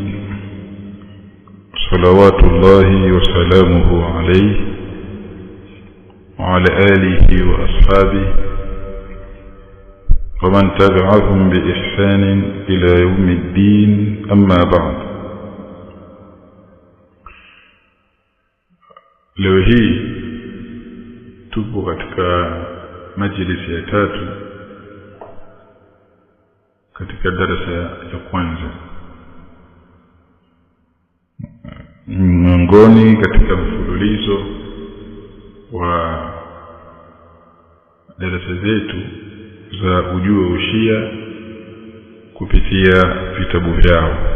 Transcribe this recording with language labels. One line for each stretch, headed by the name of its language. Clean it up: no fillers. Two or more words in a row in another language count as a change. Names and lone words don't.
Arabic: صلوات الله وسلامه عليه وعلى آله وأصحابه ومن تبعهم بإحسان إلى يوم الدين. أما بعد.
Swahili: Leo hii tupo katika majlisi ya tatu katika darasa ya kwanza, miongoni katika mfululizo wa darasa zetu za ujue ushia kupitia vitabu vyao,